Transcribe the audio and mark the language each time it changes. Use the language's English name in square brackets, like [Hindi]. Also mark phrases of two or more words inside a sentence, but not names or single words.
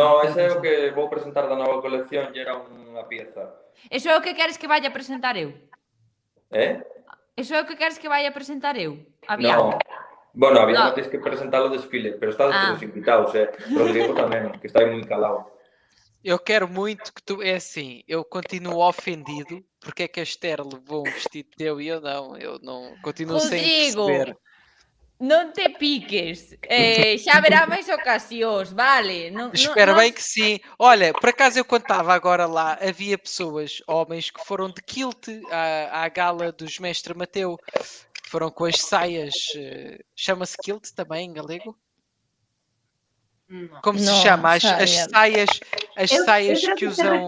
[Galician] No, ese é o que vou presentar da nova colección e era unha pieza. Eso é o que queres que vaya a presentar eu? Eso é o que queres que vaya a presentar eu? No. Bueno, había tens que presentar o desfile, pero estás todos invitados, Rodrigo tamén, que está aí moi calado. [Portuguese] Eu quero muito que tu... É assim, eu continuo ofendido porque é que a Esther levou um vestido teu e eu não continuo sem perceber. [Galician] Non te piques, xa verá máis ocasións, vale? [Portuguese] Espero bem que sim. Olha, por acaso eu quando estava agora lá, havia pessoas, homens, que foram de kilt à gala dos Mestre Mateu, que foram com as saias, chama-se kilt também em galego? Como se chama? As saias que usam...